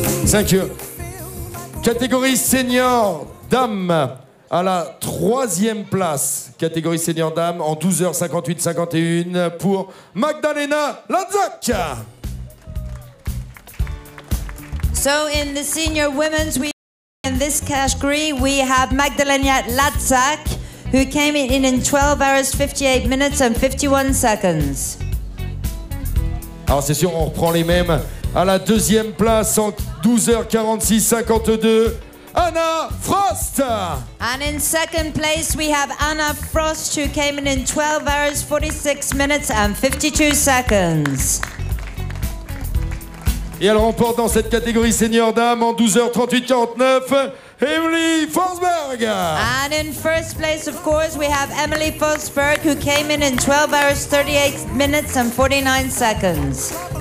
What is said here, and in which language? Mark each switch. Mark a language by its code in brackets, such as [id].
[en] Thank you. [fr] Catégorie senior, dames, À la 3e place, catégorie senior dame, en 12h58-51 pour Magdalena Latzak. [en] So in the senior women's, in this category, we have Magdalena Latzak, who came in 12 hours, 58 minutes and 51 seconds. [fr] Alors c'est sûr, on reprend les mêmes. À la 2e place, en 12h46-52, Anna Frost. [en] And in second place, we have Anna Frost, who came in 12 hours, 46 minutes and 52 seconds. [fr] Et elle remporte dans cette catégorie senior dame en 12h38-49, Emily Forsberg. [en] And in first place, of course, we have Emily Forsberg, who came in 12 hours, 38 minutes and 49 seconds.